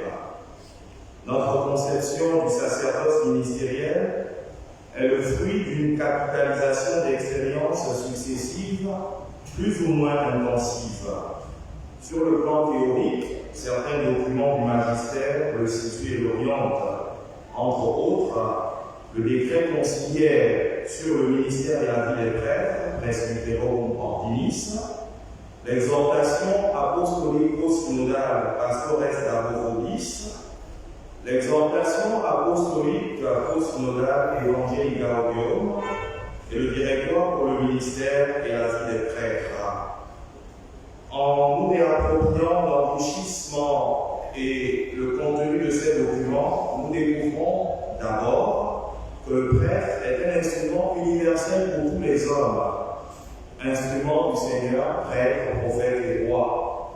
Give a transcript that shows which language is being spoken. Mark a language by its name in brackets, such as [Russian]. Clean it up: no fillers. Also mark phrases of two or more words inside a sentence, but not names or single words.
[French] Notre conception du sacerdoce ministériel est le fruit d'une capitalisation d'expériences successives, plus ou moins intensives. Sur le plan théorique, certains documents du magistère le situent et l'orientent. Entre autres, le décret conciliaire sur le ministère et la vie des prêtres, Presbyterorum Ordinis, l'exhortation apostolico-synodale Pastores Dabophodis, l'exhortation apostolique post-synodale Evangelii Gaudium et le directoire pour le ministère et la vie des prêtres. En nous réappropriant l'enrichissement et le contenu de ces documents, nous découvrons d'abord que le prêtre est un instrument universel pour tous les hommes, instrument du Seigneur, prêtre, prophète et roi.